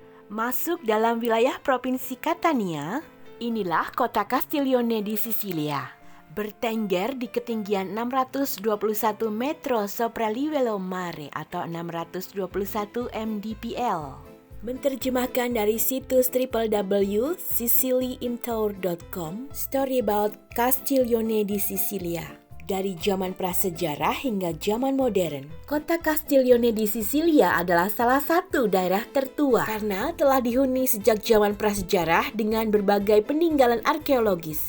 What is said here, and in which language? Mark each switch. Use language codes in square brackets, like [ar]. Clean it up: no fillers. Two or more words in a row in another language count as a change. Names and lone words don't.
[id] Masuk dalam wilayah Provinsi Catania, inilah kota Castiglione di Sisilia. Bertengger di ketinggian 621 [it] metro sopra livello mare [id] atau 621 mdpl. Menerjemahkan dari situs www.siciliintour.com, [en] Story about [id] Castiglione di Sisilia. Dari zaman prasejarah hingga zaman modern, kota Castiglione di Sisilia adalah salah satu daerah tertua karena telah dihuni sejak zaman prasejarah dengan berbagai peninggalan arkeologis.